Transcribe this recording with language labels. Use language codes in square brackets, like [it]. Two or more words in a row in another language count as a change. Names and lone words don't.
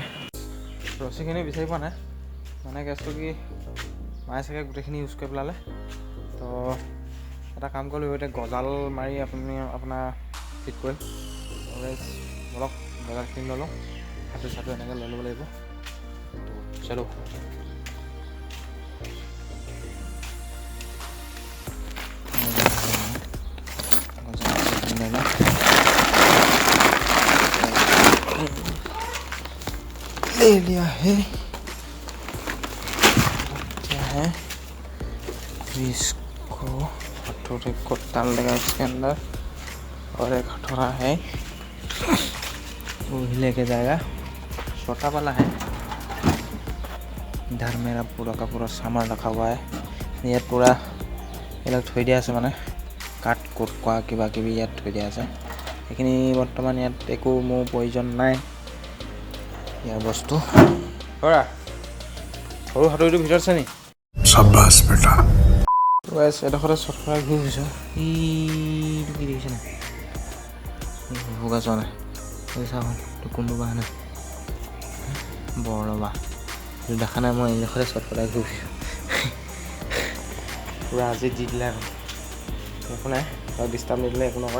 [as] ৰছীখিনি বিচাৰি পোৱা নাই, মানে কেছটো কি মায়ে চাগে গোটেইখিনি ইউজ কৰি পেলালে। তো এটা কাম কৰিলোঁ, এতিয়া গজাল মাৰি আপোনাৰ ঠিক কৰিম। অলপ গজালখিনি লৈ লওঁ, হাতু এনেকৈ লৈ ল'ব লাগিব। তো চলো। [hi] ले लिया है, क्या है इसको हथौड़े को डाल देगा इसके अंदर, और एक हथौड़ा है वो ही लेके जाएगा। छोटा वाला है। इधर मेरा पूरा का पूरा सामान रखा हुआ है। [as] ইয়াত पूरा এইবিলাক থৈ দিয়া আছে, মানে কাঠ কোট কৰা কিবা কিবি ইয়াত থৈ দিয়া আছে। সেইখিনি বৰ্তমান ইয়াত একো মোৰ প্ৰয়োজন নাই ইয়াৰ বস্তু। ধৰা সৰু হাতৰিটোৰ ভিতৰত আছে নি? [hi] शाबाश बेटा। [as] এডোখৰতে চটফৰাই ঘূৰি ফুৰিছোঁ। ইটো কি দেখিছে নাই? ভোগা চোৱা নাই, চাওঁ কোনটো বাহ নাই, বৰ বাহ দেখা নাই। মই এডোখৰতে চটফৰাই ঘূৰি ফুৰিছোঁ। পূৰা আজি দি দিলে আৰু একো নাই, আৰু ডিষ্টাৰ্ব নিদিলে একো নকৰে।